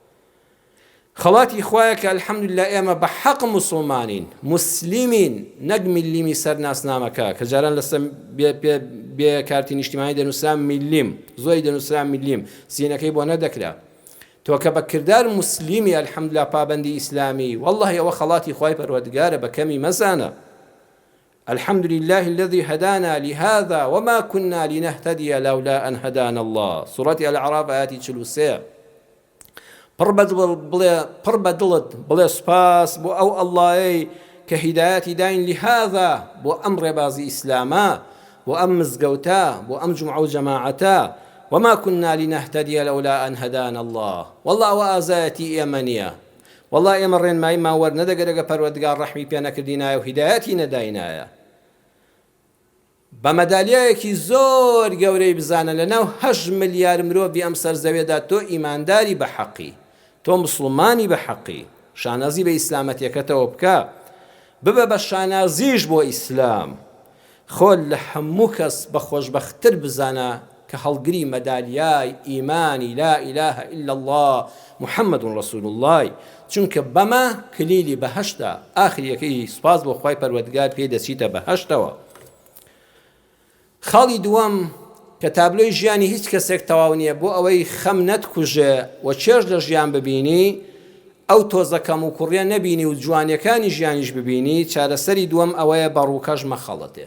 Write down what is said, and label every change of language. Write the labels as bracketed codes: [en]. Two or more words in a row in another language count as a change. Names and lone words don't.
[ckb] خەڵاتی خوایە کە الحەمدولله ئێمە بە حەق موسڵمانین، موسلیمین، نەک میلیمی سەرناسنامەکە کە جاران لەسەر بێ کارتی نیشتیمانی دەنووسرا میلیم، زۆری دەنووسرا میلیم، سینەکەی بۆ نەدەکرا. تۆ کە بە کردار موسلیمی الحەمدولله پابەندی ئیسلامی، والله ئەوە خەڵاتی خوای پەروەردگارە، بە کەمی مەزانە. [ar] الحمد لله الذي هدانا لهذا وما كنا لنهتدي لولا أن هدانا الله. سورة الأعراف آياتي 43. [ckb] پڕ بە دڵت بڵێ سوپاس بۆ ئەو ئەڵڵایەی کە هیدایەتی داین لهذا، بۆ ئەم ڕێبازی ئیسلامە، بۆ ئەم مزگەوتە، بۆ ئەم جومعە و جەماعەتە. [ar] وما كنا لنهتدي لولا أن هدانا الله. [ckb] والله وآزایەتی ئێمە نییە، والله ئێمە ڕێنماییمان وەرنەدەگەرەگە پەروەردگار ڕەحمی پێ نەکردینایە و هیدایەتی نەداینایە. بە مەدالیایەکی زۆر گەورەی بزانە لەناو 8 ملیار مرۆڤی ئەم سەرزەوێدا تۆ ئیمانداری بە حەقی، تۆ مسلمانی بە حەقی، شانازی بە ئیسلامەتیەکەتەوە بکە، ببە بە شانازیش بۆ ئیسلام، خۆل لە هەموو کەس بە خۆشبەختتر بزانە کە هەڵگری مەدالیای ئیمانی [ar] لا إله إلا الله محمد رسول الله، [ckb] چونکە بەمە کلیلی بەهەشتە، ئاخریەکەی سوپاس بۆ خوای پەروەردگار پێی دەچیتە بەهەشتەوە. خاڵی دووەم کە تابلۆی ژیانی هیچ کەسێک تەواو نییە بۆ ئەوەی خەم نەتکوژێ و چێژ لە ژیان ببینی، ئەو تۆزەکەم و کوڕیان نەبینی و جوانیەکانی ژیانیش ببینی، چارەسەری دووەم ئەوەیە بەڕووکەش مەخەڵەتێ.